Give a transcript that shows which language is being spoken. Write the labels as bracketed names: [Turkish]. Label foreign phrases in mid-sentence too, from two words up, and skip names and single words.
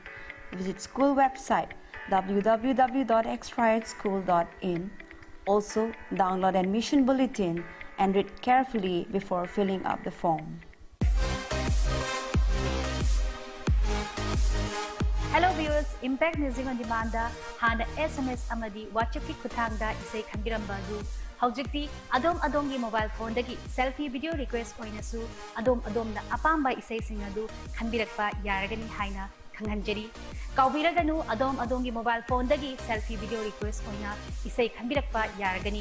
[English] Visit school website www.extraedschool.in. Also, download admission bulletin and read carefully before filling up the form. Hello viewers, [Manipuri] Impact Music on Demand hana SMS amadi WhatsApp ki khuthangda isai khambiramba du haujikti adom [English] mobile phone [Manipuri] dagi [English] selfie video request [Manipuri] oinasu adom na apamba isai singadu khambirakpa yaragani haina khanghanjari kaubiraganu adom gi [English] mobile phone [Manipuri] dagi [English] selfie video request [Manipuri] oina isai khambirakpa yaragani.